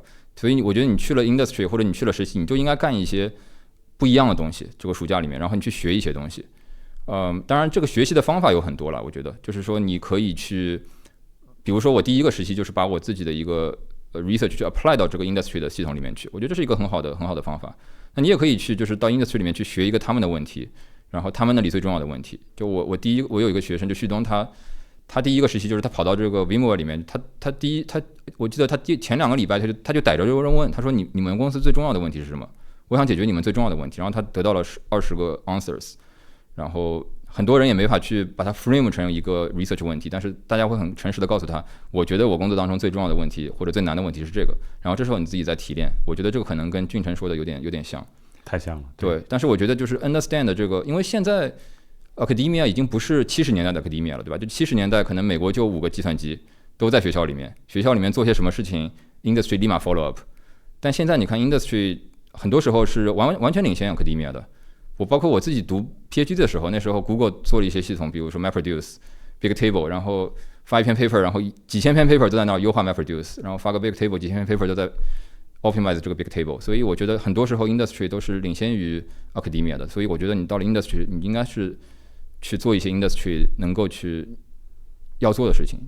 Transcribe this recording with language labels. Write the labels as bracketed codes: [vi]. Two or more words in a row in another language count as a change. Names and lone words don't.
[zh] 所以我覺得你去了 industry 或者你去了實習，你就應該幹一些不一樣的東西，這個暑假裡面，然後你去學一些東西。當然這個學習的方法有很多了，我覺得就是說你可以去，比如說我第一個實習就是把我自己的一個research 去 apply 到這個 industry 的系統裡面去，我覺得這是一個很好的方法。那你也可以去就是到 industry 裡面去學一個他們的問題，然後他們那裡最重要的問題。就我有一個學生就旭東，他第一個實習就是他跑到這個 VMware 裡面，我記得他前2個禮拜他就逮着这個人問，他說你們公司最重要的問題是什麼？我想解決你們最重要的問題，然後他得到了20個 answers，然後很多人也沒法去把它 frame 成一個 research 問題，但是大家會很誠實的告訴他，我覺得我工作當中最重要的問題或者最難的問題是這個，然後這時候你自己在提煉，我覺得這個可能跟俊成說的有點像，太像了。對，但是我覺得就是 understand 這個，因為現在 academia 已經不是70年代的 academia 了，對吧？就70年代可能美國就5個計算機都在學校裡面做些什麼事情 ，industry 立馬 [en] follow up， [zh] 但現在你看 industry。很多時候是完全領先 academia 的。我包括我自己讀 PhD 的時候，那時候 Google 做了一些系統，比如說 MapReduce、Bigtable，然後發一篇 paper， 然後幾千篇 paper 都在那兒優化 MapReduce， 然後發個 Bigtable， 幾千篇 paper 都在 optimize 這個 Bigtable。所以我覺得很多時候 industry 都是領先於 academia 的。所以我覺得你到了 industry， 你應該是去做一些 industry 能夠去要做的事情。